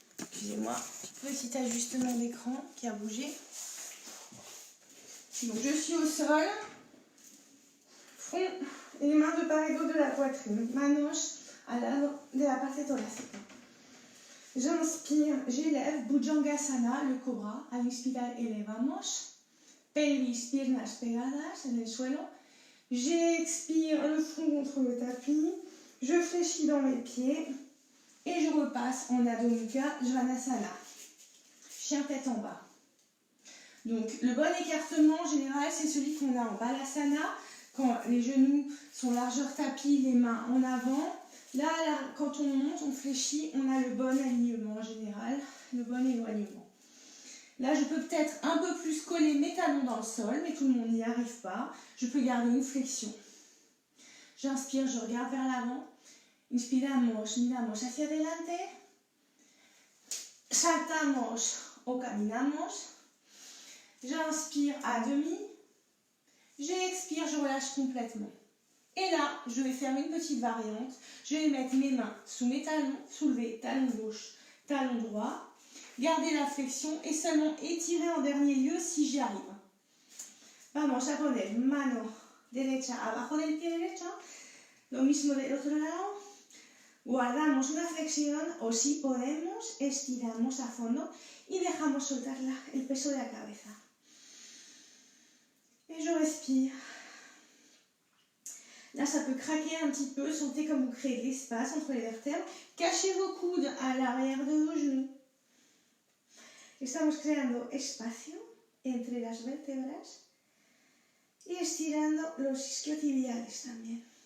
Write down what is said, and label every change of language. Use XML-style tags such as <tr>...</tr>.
<fr>Excusez-moi, petit ajustement d'écran qui a bougé. Donc je suis au sol, front et les mains de part et d'autre de la poitrine,</fr> <es>manos al lado de la parte torácica.</es> <fr>J'inspire, j'élève, Bhujangasana, le cobra.</fr> <es>Al inspirar elevamos, pelvis, piernas pegadas en el suelo.</es> <fr>J'expire, le front contre le tapis, je fléchis dans mes pieds et je repasse en Adho Mukha Svanasana. Chien tête en bas. Donc le bon écartement en général, c'est celui qu'on a en Balasana, quand les genoux sont largeur tapis, les mains en avant. Là, quand on monte, on fléchit, on a le bon alignement en général, le bon éloignement. Là, je peux peut-être un peu plus coller mes talons dans le sol, mais tout le monde n'y arrive pas. Je peux garder une flexion. J'inspire, je regarde vers l'avant.</fr> <es>Inspiramos, miramos hacia adelante. Saltamos o caminamos.</es> <fr>J'inspire à demi. J'expire, je relâche complètement. Et là, je vais faire une petite variante. Je vais mettre mes mains sous mes talons, soulever talon gauche, talon droit. Garder la flexion et seulement étirer en dernier lieu si j'y arrive.</fr> <es>Vamos a poner mano derecha abajo del pie derecho. Lo mismo del otro lado. Guardamos una flexión o si podemos, estiramos a fondo y dejamos soltar el peso de la cabeza.</es> <fr>Et je respire. Là, ça peut craquer un petit peu. Sentez comme vous créez de l'espace entre les vertèbres. Cachez vos coudes à l'arrière de vos genoux.</fr> <es>Estamos creando espacio entre las vértebras y estirando los isquiotibiales también.</es>